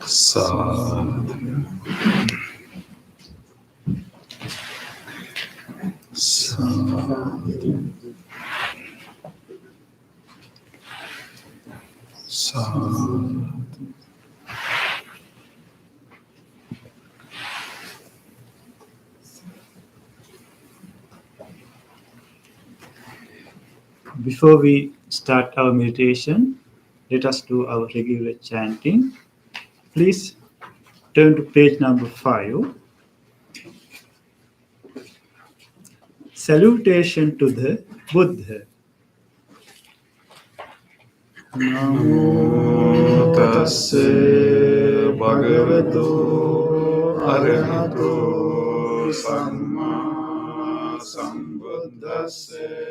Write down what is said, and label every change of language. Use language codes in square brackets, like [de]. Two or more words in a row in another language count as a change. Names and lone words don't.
[pi] Sadhu. Sadhu. Sadhu. [en] Before we start our meditation, let us do our regular chanting. Please turn to page number 5. Salutation to the Buddha. [pi] Namo tassa bhagavato arahato samma sambuddhassa.